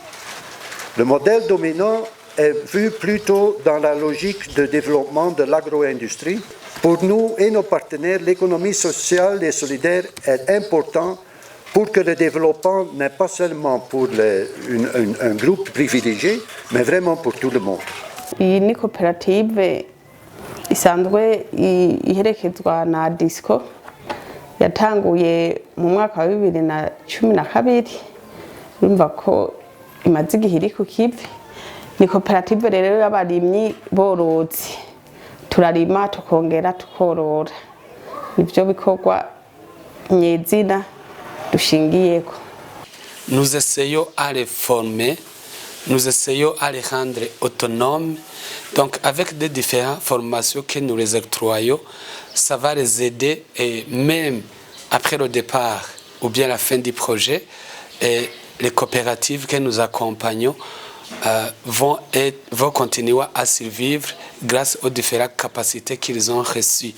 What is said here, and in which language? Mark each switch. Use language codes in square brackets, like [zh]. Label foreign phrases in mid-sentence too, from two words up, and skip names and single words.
[fr] Le modèle dominant est vu plutôt dans la logique de développement de l'agro-industrie. Pour nous et nos partenaires, l'économie sociale et solidaire est importante pour que le développement n'est pas seulement pour un groupe privilégié, mais vraiment pour tout le monde. [rn] Iyi ni koperative isanzwe iherekezwa na Disco yatanguye mu mwaka wa 2012 urumva ko imaze igihe iri ku kivi. Ni koperative rero y'abarimyi borozi turarima tukongera tukorora nivyo bikorwa nyezina dushingiyeko. [fr] Nous essayons à les former, nous essayons à les rendre autonomes. Donc avec des différentes formations que nous les octroyons, ça va les aider et même après le départ ou bien la fin du projet, et les coopératives que nous accompagnons vont continuer à survivre grâce aux différentes capacités qu'ils ont reçues.